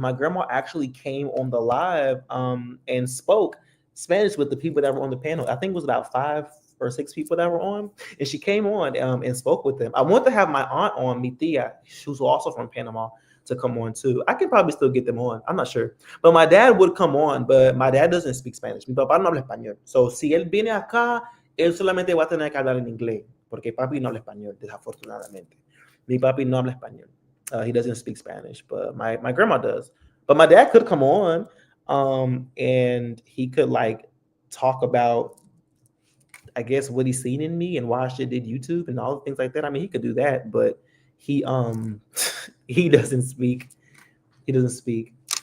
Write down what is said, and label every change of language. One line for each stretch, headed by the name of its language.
English: My grandma actually came on the live and spoke Spanish with the people that were on the panel. I think it was about 5 or 6 people that were on, and she came on and spoke with them. I want to have my aunt on, mi tia, who's also from Panama, to come on too. I can probably still get them on. I'm not sure. But my dad would come on, but my dad doesn't speak Spanish.
Spanish: Mi papá no habla español. So si él viene acá, él solamente va a tener que hablar en inglés, porque papi no habla español, desafortunadamente. Mi papi no habla español.
English: He doesn't speak Spanish, but my grandma does. But my dad could come on, and he could like talk about, I guess, what he's seen in me and why I did YouTube and all the things like that. I mean, he could do that, but he he doesn't speak. He doesn't speak.